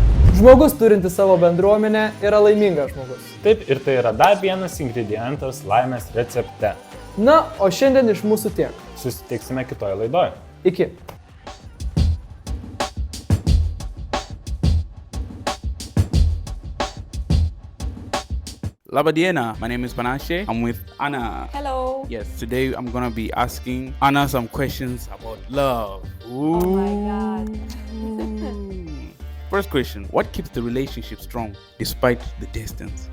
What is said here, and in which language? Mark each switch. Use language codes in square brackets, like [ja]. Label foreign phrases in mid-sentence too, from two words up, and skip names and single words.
[lt] Žmogus turintis savo bendruomenę yra laimingas žmogus. Taip, ir tai yra dar vienas ingredientas laimės recepte. O šiandien iš mūsų tiek. Susitiksime kitoje laidoje. Iki. Labadiena, [en] my name is Panashe. I'm with Anna. Hello. Yes, today I'm gonna be asking Anna some questions about love. Ooh. Oh my God. First question, what keeps the relationship strong despite the distance?